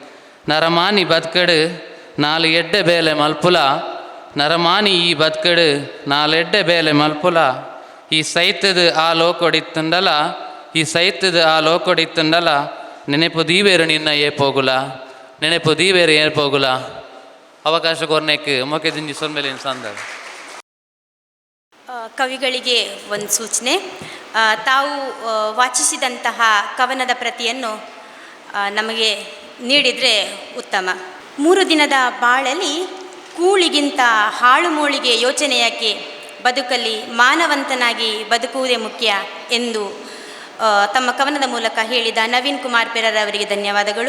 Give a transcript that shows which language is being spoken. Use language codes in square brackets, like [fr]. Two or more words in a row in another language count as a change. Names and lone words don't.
[tcy] ನರಮಾನಿ ಬದುಕಡು ನಾಲು ಎಡ್ಡೆ ಬೇಲೆ ಮಲ್ಪುಲ, ನರಮಾನಿ ಈ ಬದುಕಡು ನಾಲೆಡ್ಡೆ ಬೇಲೆ ಮಲ್ಪುಲ ಈ ಸೈತದ ಆ ಲೋಕೊಡಿತ್ತುಂಡಲ ಈ ಸೈತದ ಆ ಲೋಕೊಡಿತ್ತುಂಡಲ ನೆನೆಪು ದೀವೇರು ನಿನ್ನ ಏಪೋಗುಲ ನೆನೆಪು ದೀವೇರು ಏರ್ಪೋಗುಲ ಅವಕಾಶ ಕೊರ್ನೆಕ್ ಮೊಕೆ ದಿಂಜಿ ಸೊನ್ಮೇಲೆ ಸಂದ [kn] ಕವಿಗಳಿಗೆ ಒಂದು ಸೂಚನೆ. ತಾವು ವಾಚಿಸಿದಂತಹ ಕವನದ ಪ್ರತಿಯನ್ನು ನಮಗೆ ನೀಡಿದರೆ ಉತ್ತಮ. 3 ದಿನದ ಬಾಳಲಿ ಕೂಳಿಗಿಂತ ಹಾಳು ಮೂಳಿಗೆ ಯೋಚನೆ ಯಾಕೆ, ಬದುಕಲ್ಲಿ ಮಾನವಂತನಾಗಿ ಬದುಕುವುದೇ ಮುಖ್ಯ ಎಂದು ತಮ್ಮ ಕವನದ ಮೂಲಕ ಹೇಳಿದ ನವೀನ್ ಕುಮಾರ್ ಪೆರರ್ ಅವರಿಗೆ ಧನ್ಯವಾದಗಳು.